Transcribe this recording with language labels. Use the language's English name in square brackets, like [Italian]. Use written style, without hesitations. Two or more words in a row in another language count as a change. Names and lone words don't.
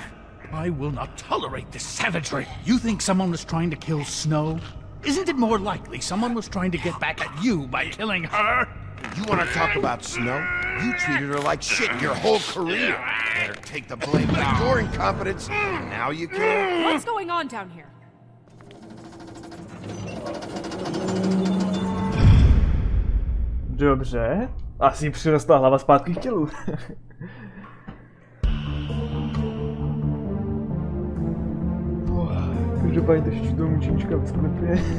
[English] I will not tolerate this savagery. You think someone was trying to kill Snow? Isn't it more likely someone was trying to get back at you by killing her? You want to talk about Snow? You treated her like shit your whole career. Let her take the blame for your incompetence. Now you care? What's going on down here? [Czech] Dobře. Asi přirostla hlava zpátky k tělu. Každopádně trošičku toho mučička ve sklepě.